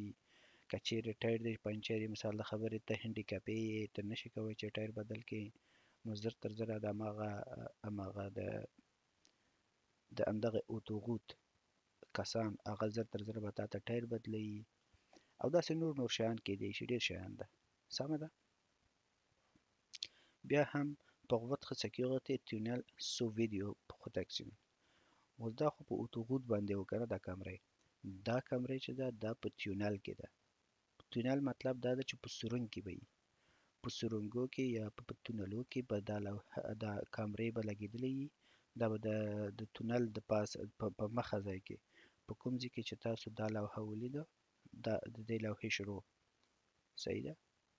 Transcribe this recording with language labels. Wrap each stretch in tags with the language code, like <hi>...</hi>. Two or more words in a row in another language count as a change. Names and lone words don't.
<ps>که چیرې ټایر دې پنچر یې مثال د خبرې ته هینډیکاپې یې ته نشي کولی چې ټایر بدل کړې نو زر تر زره د هماغه د همدغه اتوغوت کسان هغه زر تر زره به تا ته ټایر بدلوي او داسې نور شیان کیدی شي، ډېر شیان ده. سمه ده؟ بیا هم</ps> <fr>pour votre sécurité tunnel sous vidéo protection.</fr> <ps>اوس دا خو په اتوغوت باندې و که نه دا کمرې چې ده دا په تیونل کې ده. تونل مطلب دا ده چې په سرنګ کې به وي، په سرنګو کې یا په تونلو کې به دا کامرې به لګېدلې وي. دا به د تونل د پاس په مخه ځای کې په کوم ځای کې چې تاسو دا لوحه ولیده د دې لوحې شروع صحیح ده.</ps>